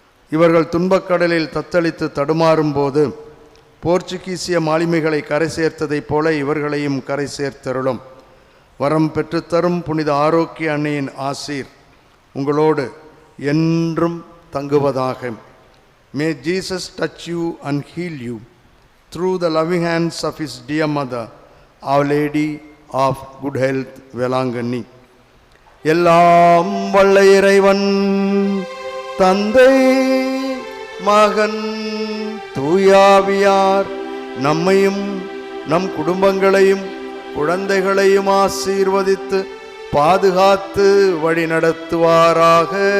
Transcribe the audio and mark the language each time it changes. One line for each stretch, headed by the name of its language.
Tamil: இவர்கள் துன்பக்கடலில் தத்தளித்து தடுமாறும்போது போர்ச்சுகீசிய மாலுமிகளை கரை சேர்த்ததைப் போல இவர்களையும் கரை சேர்த்தருளும். வரம் பெற்றுத்தரும் புனித ஆரோக்கிய அன்னையின் ஆசீர் உங்களோடு என்றும் தங்குவதாக.
English: May Jesus touch you and heal you through the loving hands of his dear mother, Our Lady of Good Health, Velankanni.
Tamil: எல்லாம் வல்ல இறைவன் தந்தை மகன் தூயாவியார் நம்மையும் நம் குடும்பங்களையும் குழந்தைகளையும் ஆசீர்வதித்து பாதுகாத்து வழி நடத்துவாராக.